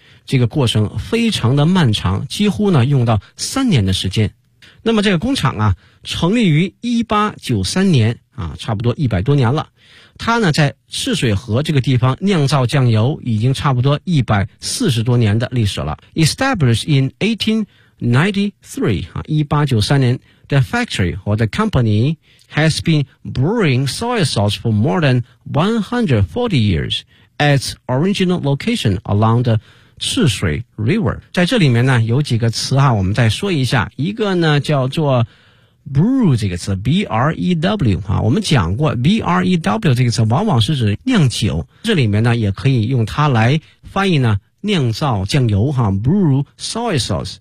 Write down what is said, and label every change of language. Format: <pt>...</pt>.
<zh>这个过程非常的漫长，几乎呢用到3年的时间。那么这个工厂啊成立于1893年啊，差不多100多年了。它呢在赤水河这个地方酿造酱油已经差不多140多年的历史了。</zh> <en>Established in 1893, 1893年 the factory or the company has been brewing soy sauce for more than 140 years at its original location along the赤水 River。</en> <zh>在这里面呢有几个词啊我们再说一下。一个呢叫做 brew 这个词 ,B-R-E-W, 啊我们讲过 ,B-R-E-W 这个词往往是指酿酒。这里面呢也可以用它来翻译呢酿造酱油啊 ,</zh> <en>brew soy sauce。</en>